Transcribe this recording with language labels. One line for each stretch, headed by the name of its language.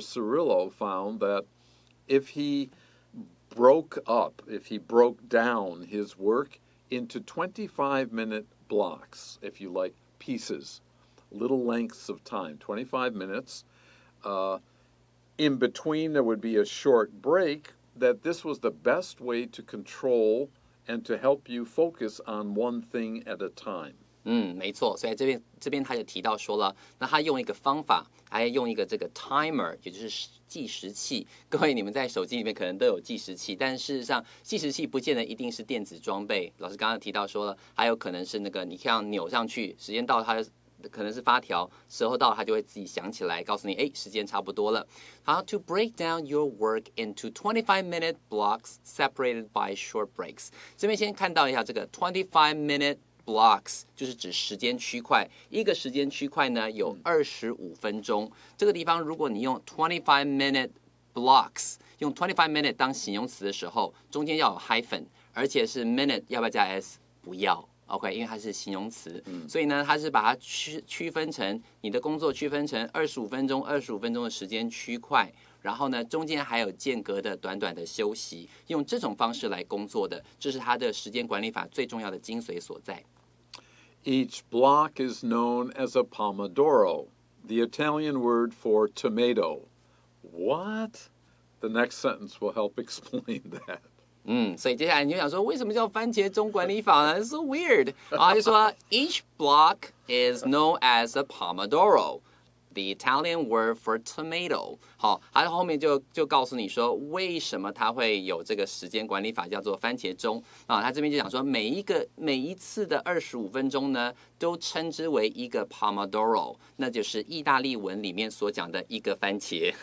English: Cirillo found that if he broke down his work into 25-minute blocks, if you like, pieces, little lengths of time, 25 minutes. In between, there would be a short break. that this was the best way to control and to help you focus on one thing at a time.
Chinese: 没错，所以这边他就提到说了，那他用一个方法，还用一个这个 timer， 也就是计时器。各位，你们在手机里面可能都有计时器，但事实上计时器不见得一定是电子装备。老师刚刚提到说了，还有可能是那个你这样扭上去，时间到了它可能是发条，时候到了它就会自己响起来，告诉你，哎，时间差不多了。
English: 好 ，to break down your work into 25-minute blocks separated by short breaks。
Chinese: 这边先看到一下这个 25-minute blocks 就是指时间区块，一个时间区块呢有25分钟。这个地方如果你用 25-minute blocks， 用 25-minute 当形容词的时候，中间要有 hyphen， 而且是 minute 要不要加 s？ 不要。 OK， 因为它是形容词，所以呢，它是把它区分成你的工作区分成25分钟的时间区块，然后呢，中间还有间隔的短短的休息，用这种方式来工作的，这是它的时间管理法最重要的精髓所在。
English: Each block is known as a Pomodoro, the Italian word for tomato. What? The next sentence will help explain that.
Chinese: 所以接下来你就想说，为什么叫番茄钟管理法呢？
English: So weird.
Chinese: 然后就说
English: each block is known as a Pomodoro, the Italian word for tomato.
Chinese: 好，它后面就告诉你说，为什么它会有这个时间管理法叫做番茄钟啊？它这边就讲说，每一次的25分钟呢，都称之为一个 Pomodoro， 那就是意大利文里面所讲的一个番茄。